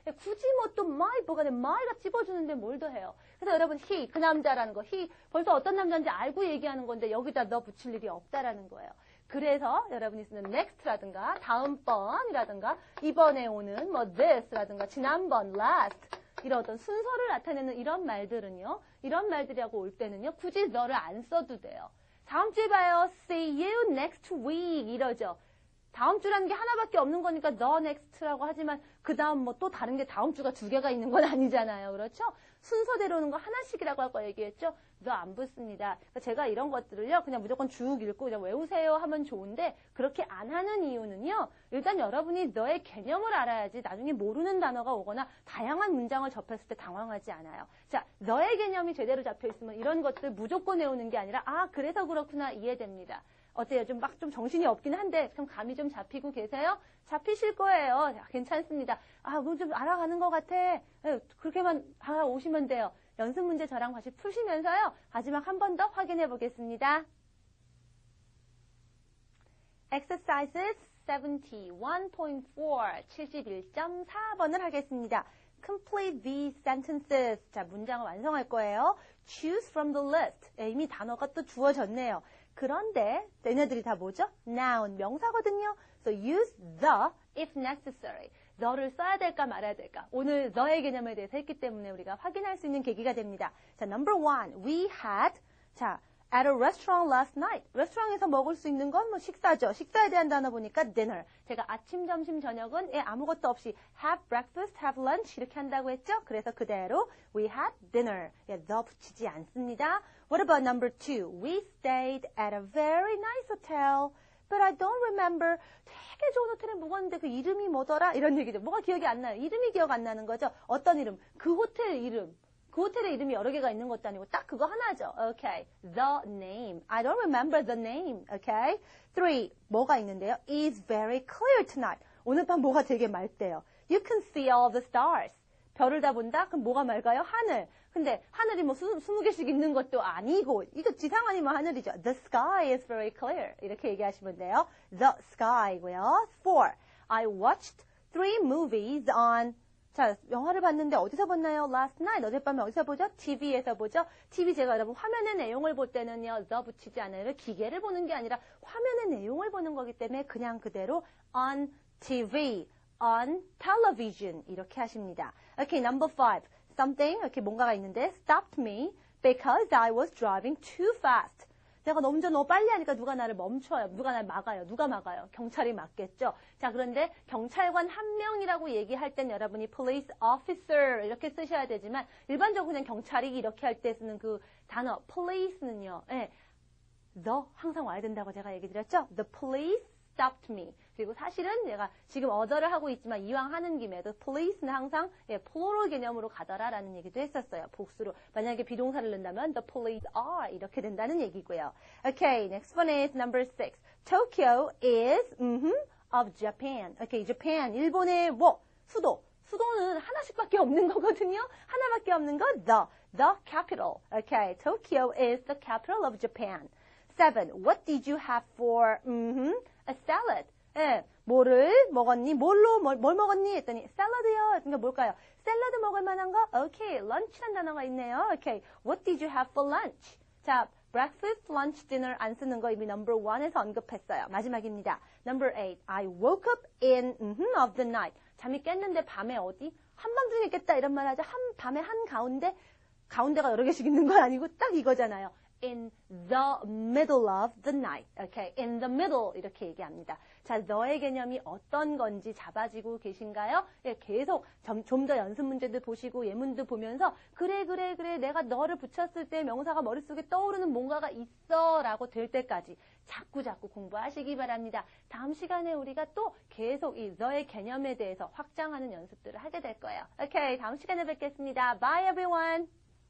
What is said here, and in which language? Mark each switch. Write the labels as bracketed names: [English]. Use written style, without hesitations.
[Korean] 굳이 뭐 또 뭐가 my가 찝어주는데 뭘 더 해요. 그래서 여러분 he, 그 남자라는 거, he 벌써 어떤 남자인지 알고 얘기하는 건데 여기다 너 붙일 일이 없다라는 거예요. 그래서 여러분이 쓰는 next라든가 다음번이라든가 이번에 오는 뭐 this라든가 지난번 last 이런 어떤 순서를 나타내는 이런 말들은요. 이런 말들이라고 올 때는요. 굳이 the를 안 써도 돼요. 다음 주에 봐요. [English] See you next week [Korean] 이러죠. 다음 주라는 게 하나밖에 없는 거니까 the next라고 하지만 그 다음 뭐 또 다른 게 다음 주가 두 개가 있는 건 아니잖아요. 그렇죠? 순서대로 오는 거 하나씩이라고 할 거 얘기했죠? the 안 붙습니다. 그러니까 제가 이런 것들을요. 그냥 무조건 쭉 읽고 그냥 외우세요 하면 좋은데 그렇게 안 하는 이유는요. 일단 여러분이 the의 개념을 알아야지 나중에 모르는 단어가 오거나 다양한 문장을 접했을 때 당황하지 않아요. 자, the의 개념이 제대로 잡혀 있으면 이런 것들 무조건 외우는 게 아니라 아 그래서 그렇구나 이해됩니다. 어때요? 좀 정신이 없긴 한데 좀 감이 좀 잡히고 계세요? 잡히실 거예요. 자, 괜찮습니다. 아, 뭐 좀 알아가는 것 같아. 그렇게만 오시면 돼요. 연습 문제 저랑 같이 푸시면서요. 마지막 한 번 더 확인해 보겠습니다. Exercises 71.4, 71.4번을 하겠습니다. [English] Complete these sentences. [Korean] 자, 문장을 완성할 거예요. [English] Choose from the list. [Korean] 이미 단어가 또 주어졌네요. 그런데 얘네들이 다 뭐죠? [English] noun, [Korean] 명사거든요. [English] So use the if necessary. [Korean] the를 써야 될까 말아야 될까. 오늘 the의 개념에 대해서 했기 때문에 우리가 확인할 수 있는 계기가 됩니다. [English] 자, number one. We had 자, at a restaurant last night. [Korean] 레스토랑에서 먹을 수 있는 건 뭐 식사죠. 식사에 대한 단어 보니까 dinner. 제가 아침, 점심, 저녁은 아무것도 없이 have breakfast, have lunch 이렇게 한다고 했죠. 그래서 그대로 [English] we had dinner. [Korean] the 붙이지 않습니다. [English] What about number two? We stayed at a very nice hotel. But I don't remember. [Korean] 되게 좋은 호텔에 묵었는데 그 이름이 뭐더라? 이런 얘기죠. 뭐가 기억이 안 나요. 이름이 기억 안 나는 거죠. 어떤 이름? 그 호텔 이름. 그 호텔에 이름이 여러 개가 있는 것도 아니고 딱 그거 하나죠. [English] Okay. The name. I don't remember the name. Okay. 3. [Korean] 뭐가 있는데요? [English] It's very clear tonight. [Korean] 오늘 밤 뭐가 되게 맑대요. [English] You can see all the stars. [Korean] 별을 다 본다? 그럼 뭐가 맑아요? 하늘. 근데 하늘이 뭐 20개씩 있는 것도 아니고 이거 지상 아니면 하늘이죠. [English] The sky is very clear. [Korean] 이렇게 얘기하시면 돼요. [English] The sky [Korean] 고요. 4. [English] I watched 3 movies on [Korean] 자, 영화를 봤는데 어디서 봤나요? [English] Last night. [Korean] 어젯밤에 어디서 보죠? TV에서 보죠? TV 제가 여러분 화면의 내용을 볼 때는요. the 붙이지 않아요. 기계를 보는 게 아니라 화면의 내용을 보는 거기 때문에 그냥 그대로 on TV, on television 이렇게 하십니다. [English] Okay, number 5. Something, [Korean] 이렇게 뭔가가 있는데 [English] stopped me because I was driving too fast. [Korean] 내가 운전 너무 빨리 하니까 누가 나를 멈춰요. 누가 나를 막아요. 누가 막아요? 경찰이 막겠죠. 자, 그런데 경찰관 한 명이라고 얘기할 땐 여러분이 police officer 이렇게 쓰셔야 되지만 일반적으로 그냥 경찰이 이렇게 할 때 쓰는 그 단어 police는요. the 항상 와야 된다고 제가 얘기 드렸죠. [English] The police stopped me. [Korean] 그리고 사실은 내가 지금 어저를 하고 있지만 이왕 하는 김에 the police는 항상 plural 개념으로 가더라라는 얘기도 했었어요. 복수로. 만약에 비동사를 넣는다면 the police are 이렇게 된다는 얘기고요. [English] Okay, next one is number 6. Tokyo is of Japan. Okay, Japan. [Korean] 일본의 뭐? 수도. 수도는 하나씩밖에 없는 거거든요. 하나밖에 없는 거 the capital. [English] Okay, Tokyo is the capital of Japan. 7. What did you have for a salad? [Korean] 뭐를 먹었니? 뭘 먹었니? 했더니 샐러드요. 그러니까 뭘까요? 샐러드 먹을 만한 거? Okay, lunch란 단어가 있네요. [English] Okay, what did you have for lunch? [Korean] 자, breakfast, lunch, dinner 안 쓰는 거 이미 number 1에서 언급했어요. 마지막입니다. [English] Number 8, I woke up in of the night. [Korean] 잠이 깼는데 밤에 어디? 한밤중에 깼다 이런 말 하죠. 밤에 가운데가 여러 개씩 있는 건 아니고 딱 이거잖아요. [English] In the middle of the night. Okay, in the middle 이렇게 얘기합니다. [Korean] 자, 너의 개념이 어떤 건지 잡아지고 계신가요? 계속 좀 더 연습 문제도 보시고 예문도 보면서 그래 내가 너를 붙였을 때 명사가 머릿속에 떠오르는 뭔가가 있어 라고 될 때까지 자꾸 공부하시기 바랍니다. 다음 시간에 우리가 또 계속 이 너의 개념에 대해서 확장하는 연습들을 하게 될 거예요. Okay, 다음 시간에 뵙겠습니다. [English] Bye everyone!